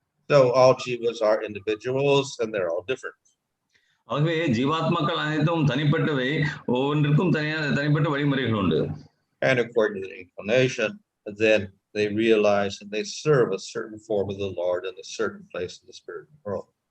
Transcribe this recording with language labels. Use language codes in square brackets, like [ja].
[en] So all jivas are individuals and they're all different. [ta] ஆகவே ஜீவாத்மாக்கள் அனைத்தும் தனிப்பட்டவை, ஒவ்வொன்றிற்கும் தனிப்பட்ட வழிமுறைகள் உண்டு. [en] And according to the inclination, then they realize and they serve a certain form of the Lord in a certain place in the spiritual world.